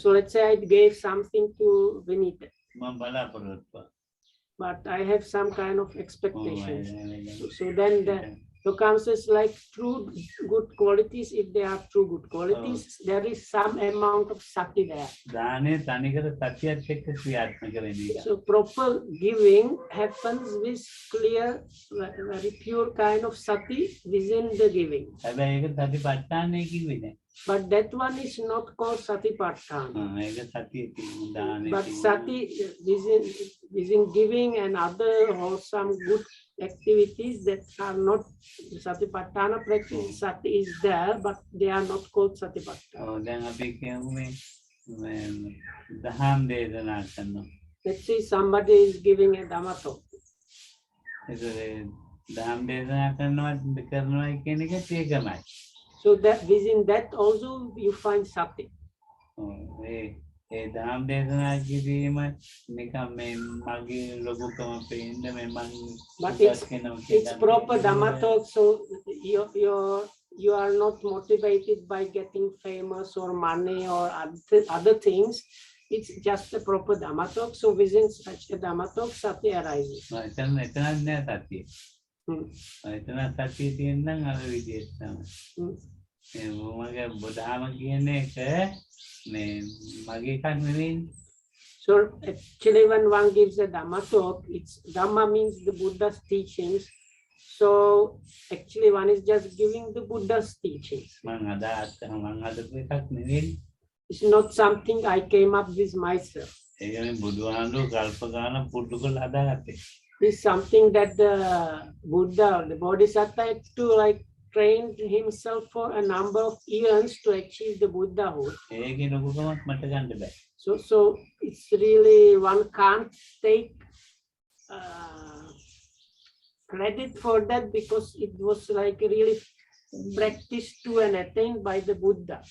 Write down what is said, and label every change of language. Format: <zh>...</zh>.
<en>So let's say I gave something to Vinita,</en> <si>මම බලාපොරොත්තු.</si> <en>but I have some kind of expectations. So then the Lokan says like true good qualities, if they are true good qualities, there is some amount of sati there.</en> <si>දානේ තනිකර සතියත් එක්ක ක්‍රියාත්මක වෙන එක.</si> <en>So proper giving happens with clear, very pure kind of sati within the giving.</en> <si>හැබැයි ඒක සතිපට්ඨානයි කිව්වේ නෑ.</si> <en>But that one is not called Satipatthana.</en> <si>ඒක සතිය තියෙන දානේ.</si> <en>But sati within giving and other wholesome good activities that are not Satipatthana practice, sati is there, but they are not called Satipatthana.</en> <si>ඔව් දැන් අපි කියමු මේ දහම් දේශනා කරනවා.</si> <en>Let's say somebody is giving a Dhamma talk.</en> <si>ඒක දහම් දේශනා කරනවා කියන එකත් ඒකමයි.</si> <en>So that within that also you find sati.</en> <si>ඒ දහම් දේශනා කිරීම නිකම් මේ මගේ ලොකුකම පේන්න මේ මං</si> <en>But it's proper Dhamma talk, so you are not motivated by getting famous or money or other things. It's just a proper Dhamma talk. So within such a Dhamma talk, sati arises.</en> <si>එතනත් නෑ සතිය. එතන සතිය තියෙනනම් අර විදිහට තමයි. මගේ බුදුහාම කියන්නේ එක මේ මගේ එකක් නෙවෙයි.</si> <en>So actually when one gives a Dhamma talk, it's Dhamma means the Buddha's teachings. So actually one is just giving the Buddha's teachings.</en> <si>මං හදපු එකක් නෙවෙයි.</si> <en>It's not something I came up with myself.</en> <si>ඒක මේ බුදුහාමුදුරුවෝ කල්ප ගාන පුරුදු කරලා හදාගත්තේ.</si> <en>It's something that the Buddha or the Bodhisattva had to like train himself for a number of years to achieve the Buddhahood.</en> <si>ඒකේ ලොකුකමක් මට ගන්න බෑ.</si> <en>So it's really one can't take credit for that because it was like really practiced to and attained by the Buddha.</en>